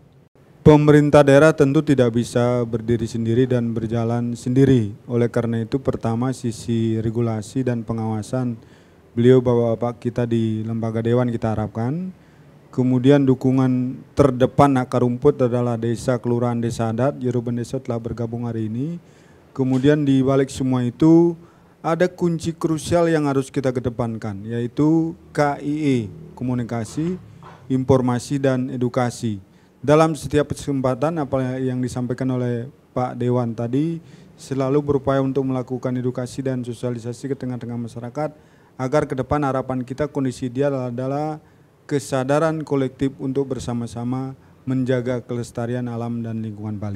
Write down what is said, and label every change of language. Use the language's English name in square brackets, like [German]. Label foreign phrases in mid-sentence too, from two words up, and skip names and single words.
[Indonesian] Pemerintah daerah tentu tidak bisa berdiri sendiri dan berjalan sendiri. Oleh karena itu pertama sisi regulasi dan pengawasan beliau bapak-bapak kita di lembaga dewan kita harapkan. Kemudian dukungan terdepan akar rumput adalah desa, kelurahan, desa adat. Jeruban Desa telah bergabung hari ini. Kemudian di balik semua itu ada kunci krusial yang harus kita kedepankan, yaitu KIE, komunikasi, informasi dan edukasi. Dalam setiap kesempatan apa yang disampaikan oleh Pak Dewan tadi selalu berupaya untuk melakukan edukasi dan sosialisasi ke tengah-tengah masyarakat agar ke depan harapan kita kondisi ideal adalah kesadaran kolektif untuk bersama-sama menjaga kelestarian alam dan lingkungan Bali.